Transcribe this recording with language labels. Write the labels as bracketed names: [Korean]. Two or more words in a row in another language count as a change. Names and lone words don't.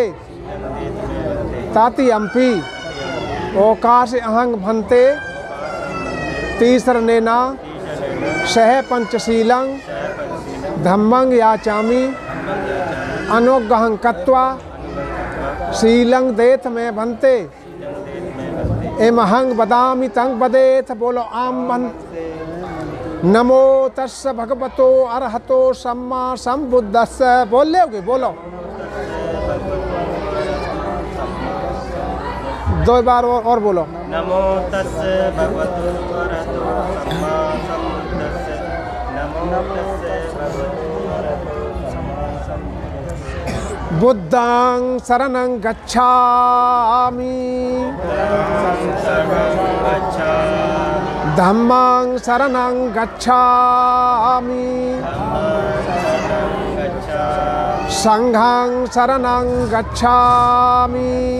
[Pali] तृतीयम्पि ओकाश अहं भन्ते तीसरनेना सह पंचशीलं धम्मं याचामि अनुग्रहं कृत्वा शीलं देथ में भन्ते। एमहं वदामि तं वदेथ। [Hindi] बोलो [Pali] आम बंत। नमो तस्स भगवतो अरहतो सम्मा संबुद्धस्स। [Hindi] बोल लोगे? बोलो दो बार और बोलो। [Pali] नमो तस्स भगवतो अरहतो सम्मा संबुद्धस्स। नमो तस्स भगवतो अरहतो सम्मा संबुद्धस्स। बुद्धं शरणं गच्छामि धम्मं शरणं गच्छामि संघं शरणं गच्छामि।